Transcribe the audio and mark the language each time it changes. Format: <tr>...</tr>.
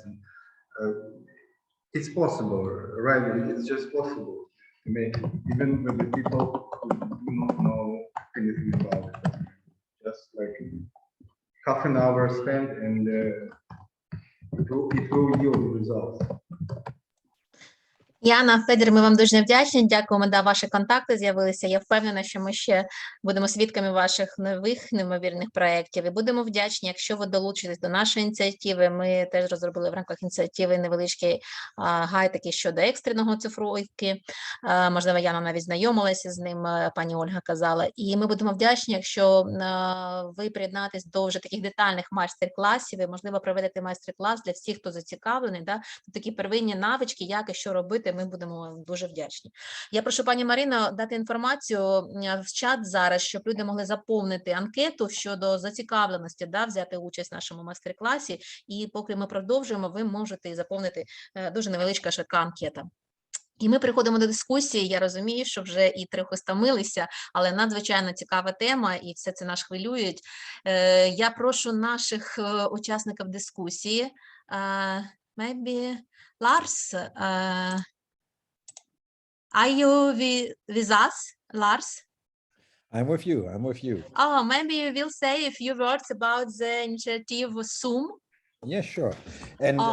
<en>And it's possible, right? It's just possible to make it, even with the people who do not know anything about it. Just like half an hour spent, and it will yield results.</en> <uk>Яна, Федір, ми вам дуже вдячні. Дякуємо, да, ваші контакти з'явилися. Я впевнена, що ми ще будемо свідками ваших нових неймовірних проєктів і будемо вдячні, якщо ви долучитесь до нашої ініціативи. Ми теж розробили в рамках ініціативи невеличкий гайд такий щодо екстреного цифровки. Можливо, Яна навіть знайомилася з ним, пані Ольга казала. І ми будемо вдячні, якщо ви приєднаєтесь до вже таких детальних майстер-класів і, можливо, проведете майстер-клас для всіх, хто зацікавлений. Да? Такі первинні навички, як і що робити, ми будемо дуже вдячні. Я прошу пані Марино дати інформацію в чат зараз, щоб люди могли заповнити анкету щодо зацікавленості, да, взяти участь в нашому майстер-класі. І поки ми продовжуємо, ви можете заповнити дуже невеличка швидка анкета. І ми переходимо до дискусії. Я розумію, що вже і трохи стомилися, але надзвичайно цікава тема, і все це нас хвилюють. Я прошу наших учасників дискусії.</uk> <en>Maybe Lars, are you with us, Lars? I'm with you. I'm with you. Oh, maybe you will say a few words about the initiative Zoom. Yeah, sure. And</en>